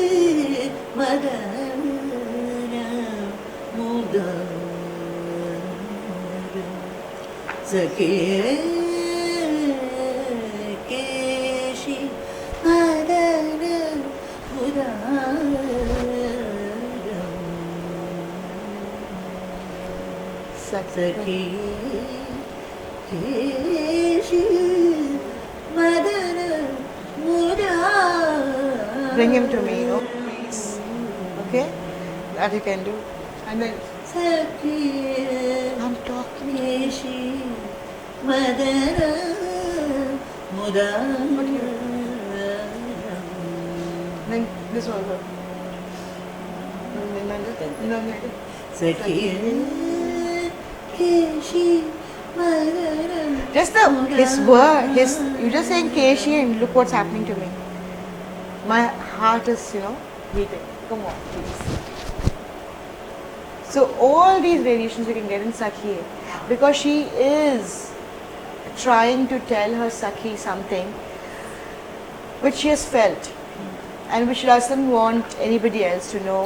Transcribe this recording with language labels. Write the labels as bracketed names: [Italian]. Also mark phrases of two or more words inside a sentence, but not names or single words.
[Kannada] ಮದನ ಮುದಾರ ಸಖಿಯೇ ಕೇಶಿ ಮದನ ಸಖಿ ಕೇಶಿ ಮದನ ಮುರಾರ [English] Bring him to me, please. Okay? That you can do. And then [Kannada] ಸಖಿ [English] I'm talking. [Kannada] ಕೇಶಿ ಮದನ ಮುರಾರ [English] Then this one go. No. [Kannada] ಸಖಿಯೇ ಕೇಶಿ ಮದನ [English] Just his word, you're just saying Keshi and look what's happening to me. My heart is, beating. Come on, please. So all these variations you can get in Sakhi, because she is trying to tell her Sakhi something which she has felt and which she doesn't want anybody else to know.